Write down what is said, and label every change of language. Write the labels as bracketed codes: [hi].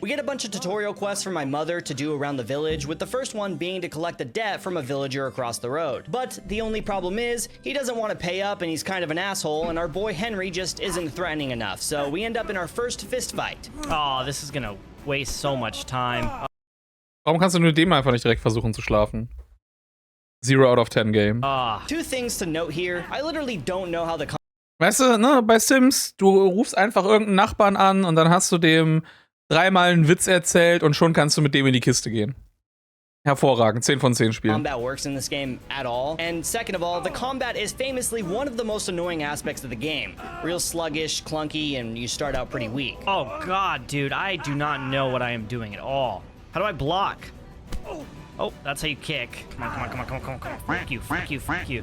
[en] We get a bunch of tutorial quests from my mother to do around the village, with the first one being to collect a debt from a villager across the road. But the only problem is, he doesn't want to pay up and he's kind of an asshole, and our boy Henry just isn't threatening enough, so we end up in our first fist fight. Oh, this is gonna waste so much time. [de] Warum kannst du mit dem einfach nicht direkt versuchen zu schlafen? [en] 0 out of 10 Game. 2 things to note here. I literally don't know how the... [de] Weißt du, ne, bei Sims, du rufst einfach irgendeinen Nachbarn an und dann hast du dem 3-mal einen Witz erzählt und schon kannst du mit dem in die Kiste gehen. Hervorragend, 10 von 10 Spielen. [en] Combat works in this game at all. And second of all, the combat is famously one of the most annoying aspects of the game. Real sluggish, clunky, and you start out pretty weak. Oh god, dude, I do not know what I am doing at all. How do I block? Oh, that's how you kick. Come on. Fuck you.